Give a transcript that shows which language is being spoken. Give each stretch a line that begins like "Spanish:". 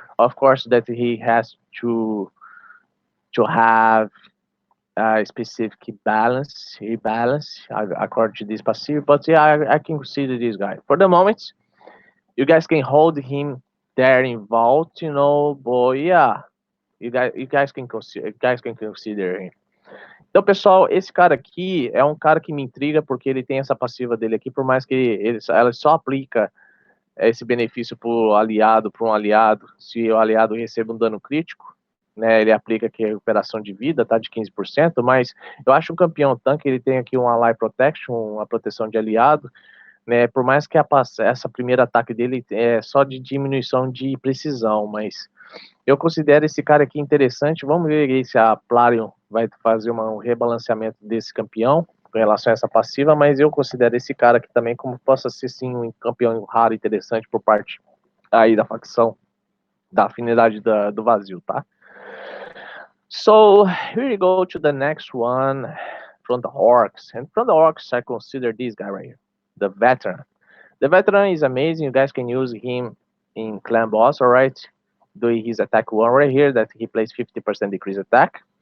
English: Of course, that he has to have a specific rebalance according to this passive. But yeah, I can consider this guy for the moment. You guys can hold him there involved, you know. But yeah, you guys can consider him.
Portuguese: Então, pessoal, esse cara aqui é um cara que me intriga porque ele tem essa passiva dele aqui, por mais que ela só aplica esse benefício para um aliado, se o aliado recebe um dano crítico, né, ele aplica aqui a recuperação de vida, tá, de 15%, mas eu acho um campeão tanque, ele tem aqui um ally protection, uma proteção de aliado, né, por mais que essa primeira ataque dele é só de diminuição de precisão, mas eu considero esse cara aqui interessante. Vamos ver se a Plarion vai fazer um rebalanceamento desse campeão com relação a essa passiva, mas eu considero esse cara aqui também como possa ser sim um campeão raro interessante por parte aí da facção da afinidade do vazio, tá?
English: So here we go to the next one from the orcs, and from the orcs I consider this guy right here, the veteran. The veteran is amazing. You guys can use him in clan boss, all right? Doing his attack one right here that he plays 50% decrease attack.